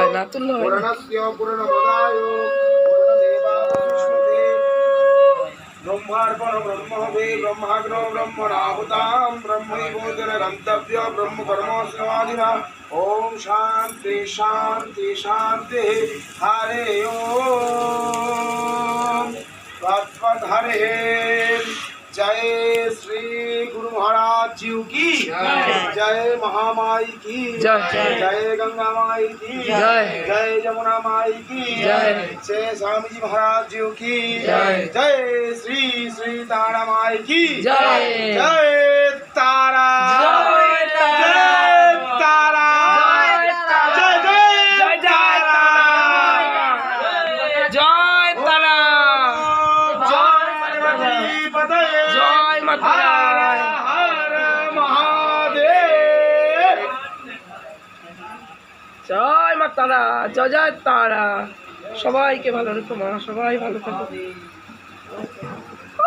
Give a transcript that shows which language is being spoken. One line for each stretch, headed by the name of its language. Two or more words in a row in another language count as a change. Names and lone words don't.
Bangla: তুল্য হয় না।
Sanskrit: ब्रह्मार्पण ब्रह्म वे ब्रह्माग्नो ब्रह्मणाहुतां ब्रह्मैवोदन गन्तव्य ब्रह्म कर्मोऽस्मादिना ओम शांति शांति शांति हरे ओम तत्पद हरे।
Hindi: जय श्री गुरु महाराज जी की जय, महामाई की जय, जय गंगा माई की जय, जय जमुना माई की जय, जय स्वामी जी महाराज जी की जय, जय श्री श्री तारा माई की जय, जय तारा जय तारा, जय तारा जय जय जय जय तारा, जय तारा, जय माता दी। हर महादेव।
Bangla: জয় মা তারা, জয় জয় তারা। সবাইকে ভালো রেখো মা, সবাই ভালো থাকো।